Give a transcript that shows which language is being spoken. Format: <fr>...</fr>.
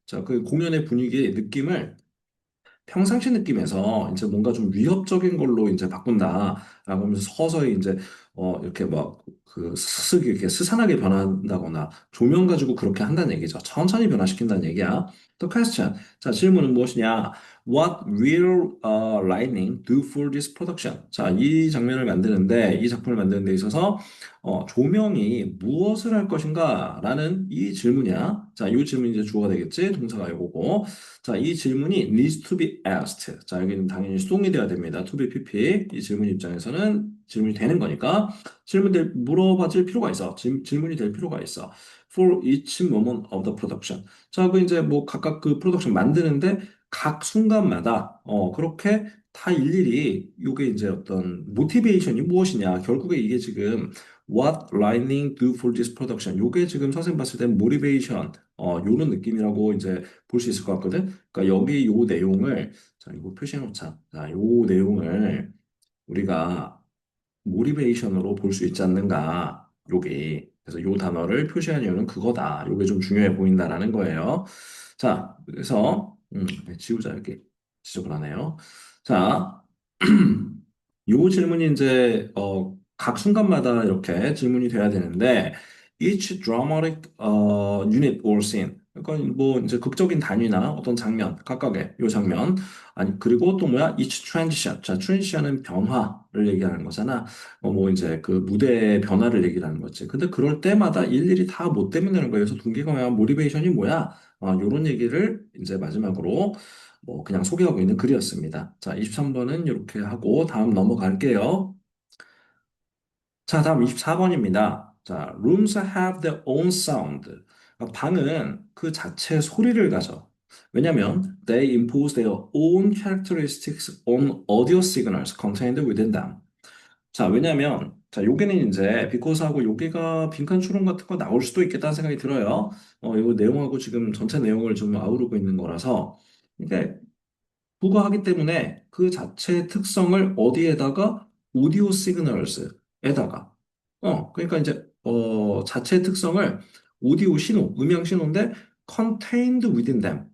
<ko>자, 그 공연의 분위기, 느낌을 평상시 느낌에서 이제 뭔가 좀 위협적인 걸로 이제 바꾼다라고 하면서 서서히 이제 이렇게 막 그 이렇게 스산하게 변한다거나 조명 가지고 그렇게 한다는 얘기죠. 천천히 변화시킨다는 얘기야.</ko> <en>The question.</en> <ko>자, 질문은 무엇이냐?</ko> <en>What will lightning do for this production?</en> <ko>자, 이 장면을 만드는데, 이 작품을 만드는 데 있어서 조명이 무엇을 할 것인가? 라는 이 질문이야. 자, 이 질문이 이제 주어가 되겠지? 동사가 이거고. 자, 이 질문이</ko> <en>needs to be asked.</en> <ko>자, 여기는 당연히 수동이 돼야 됩니다.</ko> <en>to be PP.</en> <ko>이 질문 입장에서는 질문이 되는 거니까 물어봐줄 필요가 있어. 질문이 될 필요가 있어.</ko> <en>For each moment of the production.</en> <ko>자, 그 이제 뭐 각각 그 프로덕션 만드는데 각 순간마다 그렇게 다 일일이 요게 이제 어떤 모티베이션이 무엇이냐. 결국에 이게 지금</ko> <en>What lightning do for this production?</en> <ko>요게 지금 선생님 봤을 때 모티베이션 요런 느낌이라고 이제 볼 수 있을 것 같거든. 그러니까 여기 요 내용을 자, 이거 표시해 놓자. 자, 요 내용을 우리가 모티베이션으로 볼 수 있지 않는가? 요게. 그래서 요 단어를 표시한 이유는 그거다. 요게 좀 중요해 보인다라는 거예요. 자, 그래서 네, 지우자 이렇게 지적을 하네요. 자, 요 질문이 이제 각 순간마다 이렇게 질문이 돼야 되는데</ko> <en>each dramatic unit or scene</en> <ko>그러니까 뭐 이제 극적인 단위나 어떤 장면 각각의 요 장면 아니 그리고 또 뭐야</ko> <en>each transition</en> <ko>자 transition은 변화를 얘기하는 거잖아 뭐 이제 그 무대의 변화를 얘기하는 거지 근데 그럴 때마다 일일이 다 못 때문에 거예요 그래서 동기가 뭐야 모티베이션이 뭐야 요런 얘기를 이제 마지막으로 뭐 그냥 소개하고 있는 글이었습니다. 자, 23번은 이렇게 하고 다음 넘어갈게요. 자, 다음 24번입니다.</ko> <en>자, rooms have their own sound.</en> <ko>방은 그 자체 소리를 가져.</ko> <en>왜냐면 they impose their own characteristics on audio signals contained within them.</en> <ko>자, 왜냐면 자, 여기는 이제 비코스하고 여기가 빈칸 추론 같은 거 나올 수도 있겠다는 생각이 들어요. 이거 내용하고 지금 전체 내용을 좀 아우르고 있는 거라서 이게 부과하기 때문에 그 자체의 특성을 어디에다가 오디오 시그널스에다가 그러니까 이제 자체의 특성을 오디오 신호, 음향 신호인데</ko> <en>contained within them.</en>